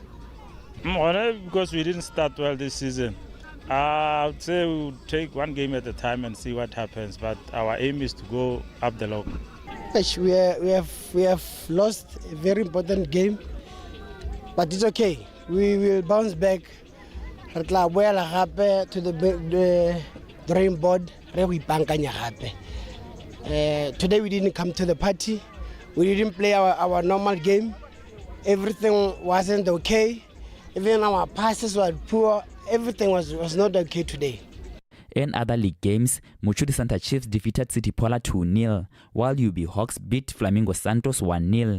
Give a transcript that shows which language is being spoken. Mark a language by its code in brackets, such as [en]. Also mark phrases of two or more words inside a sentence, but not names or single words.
[en] Because we didn't start well this season. I would say we would take one game at a time and see what happens, but our aim is to go up the log. We have lost a very important game, but it's okay. We will bounce back [tn] re tla boela gape [en] to the drawing board [tn] re go ipankanya gape. [en] Today we didn't come to the party. We didn't play our normal game. Everything wasn't okay. Even our passes were poor. Everything was not okay today. In other league games, Mochudi Santa Chiefs defeated City Pola 2-0, while UB Hawks beat Flamingo Santos 1-0.